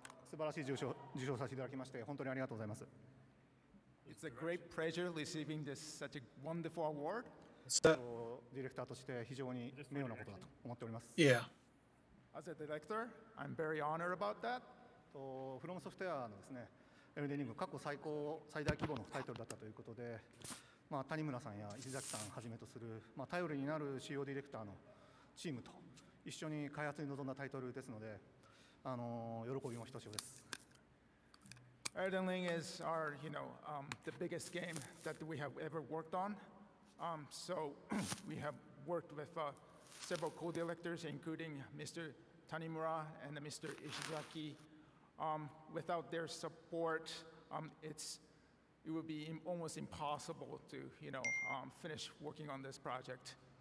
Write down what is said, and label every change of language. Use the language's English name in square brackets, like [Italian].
[Japanese] 素晴らしい受賞させていただきまして本当にありがとうございます。 [English] It's a great pleasure receiving this such a wonderful award. [Japanese] ディレクターとして非常に名誉なことだと思っております。 [English] Yeah. As a director, I'm very honored about that. [Japanese] フロムソフトウェアのですね、エルデンリング過去最大規模のタイトルだったということで、谷村さんや石崎さんをはじめとする、頼りになる主要ディレクターのチームと一緒に開発に臨んだタイトルですので、喜びもひとしおです。 [English] Elden Ring is our, the biggest game that we have ever worked on. So we have worked with several co-directors, including Mr. Tanimura and Mr. Ishizaki. Without their support, it would be almost impossible to, finish working on this project.